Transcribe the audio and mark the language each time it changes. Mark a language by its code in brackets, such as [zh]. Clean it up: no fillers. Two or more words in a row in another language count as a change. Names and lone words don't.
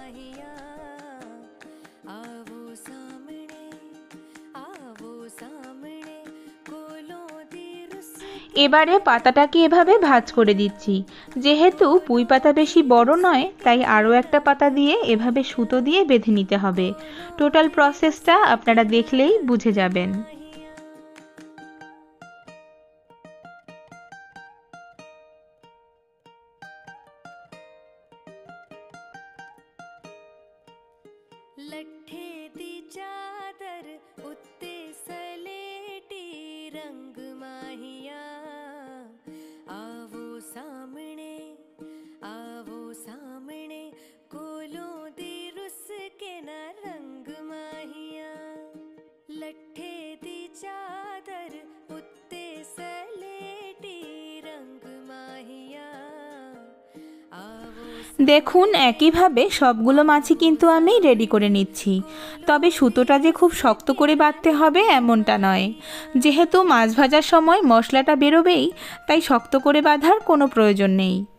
[bn] এবারে পাতাটাকে এভাবে ভাঁজ করে দিচ্ছি। যেহেতু পুঁই পাতা বেশি বড় নয়, তাই আরও একটা পাতা দিয়ে এভাবে সুতো দিয়ে বেঁধে নিতে হবে। টোটাল প্রসেসটা আপনারা দেখলেই বুঝে যাবেন। [pa] ਲੱਠੇ ਦੀ ਚਾਦਰ ਉੱਤੇ ਸਲੇਟੀ ਰੰਗ ਮਾਹੀਆ ਆਵੋ ਸਾਮ੍ਹਣੇ ਕੋਲੋਂ ਦੀ ਰੁੱਸ ਕੇ ਨਾ ਰੰਗ ਮਾਹੀਆ ਲੱਠੇ ਦੀ ਚਾਦਰ ਉੱਤੇ ਸਲੇਟੀ ਰੰਗ ਮਾਹੀਆ। [bn] দেখুন একইভাবে সবগুলো মাছই কিন্তু আমি রেডি করে নিচ্ছি। তবে সুতোটা যে খুব শক্ত করে বাঁধতে হবে এমনটা নয়। যেহেতু মাছ ভাজার সময় মশলাটা বেরোবেই, তাই শক্ত করে বাঁধার কোনো প্রয়োজন নেই।